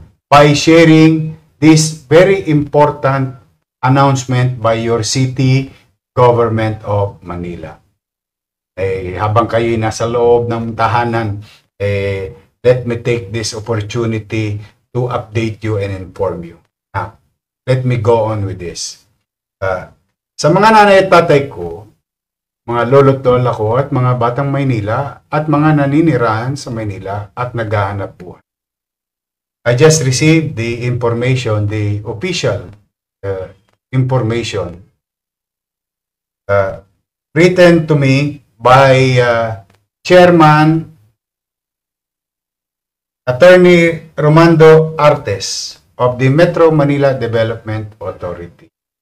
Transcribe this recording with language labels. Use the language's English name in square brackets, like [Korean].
[English] By sharing this very important announcement by your city government of Manila. [Filipino] Habang kayo nasa loob ng tahanan, [English] let me take this opportunity to update you and inform you. Now, let me go on with this. [Filipino] Sa mga nanay at tatay ko, mga lolo't lola ko at mga batang Maynila at mga naninirahan sa Maynila at naghahanap buhay. [English] I just received the information, the official information written to me by Chairman Attorney Romando Artes of the Metro Manila Development Authority.